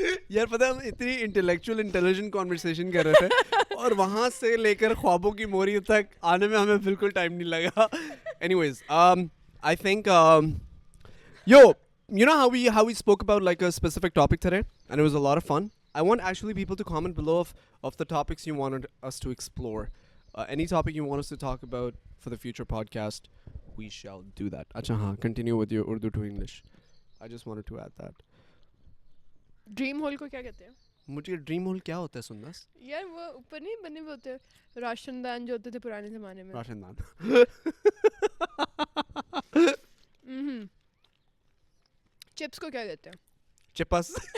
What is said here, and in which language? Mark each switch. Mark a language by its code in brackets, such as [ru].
[hi] यार पता है हम इतनी इंटेलेक्चुअल इंटेलिजेंट कॉन्वर्सेशन कर रहे थे और वहां से लेकर ख्वाबों की मोरी तक आने में हमें बिल्कुल टाइम नहीं लगा. [en] Anyways, I think you know how we spoke about like a specific topic today, and it was a lot of fun. I want actually people to comment below of the topics you wanted us to explore. Any topic you want us to talk about for the future podcast, we shall do that. Acha haan, continue with your Urdu to English. I just wanted to add that. [hi] Dream whole को क्या कहते हैं? मुझे dream whole क्या होता है सुंदस? यार वो ऊपर नहीं बने हुए होते हैं राशनदान जो होते थे पुराने जमाने में. राशनदान. चिप्स को क्या कहते हैं? चिपस.